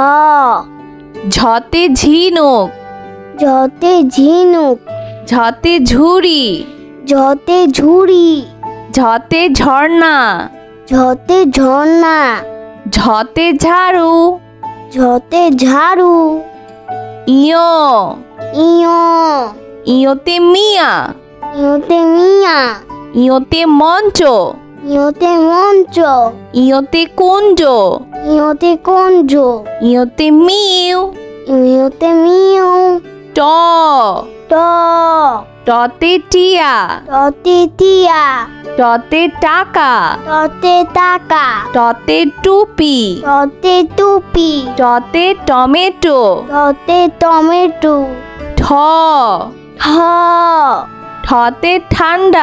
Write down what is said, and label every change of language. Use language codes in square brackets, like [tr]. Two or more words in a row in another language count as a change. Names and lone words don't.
[bn] ঝতে ঝিনুক। ঝতে ঝিনুক। ঝতে ঝুড়ি। ঝতে ঝুড়ি। ঝতে ঝর্ণা। ঝতে ঝর্ণা। ঝতে ঝাড়ু। ঝতে ঝাড়ু। ইয়। ইয়। ইয়তে মিয়া। ইয়তে মিয়া। ইয়তে মঞ্চ। ইয়তে মঞ্চ। ইয়তে কুঞ্জ। ইয়তে কুঞ্জ। ইয়তে মিউ। ইয়তে মিউ। ট। ট। টতে টিয়া। টতে টিয়া। টতে টাকা। টতে টাকা। টতে টুপি। টতে টুপি। টতে টমেটো। টতে টমেটো। ঠ। ঠ। ঠতে ঠান্ডা।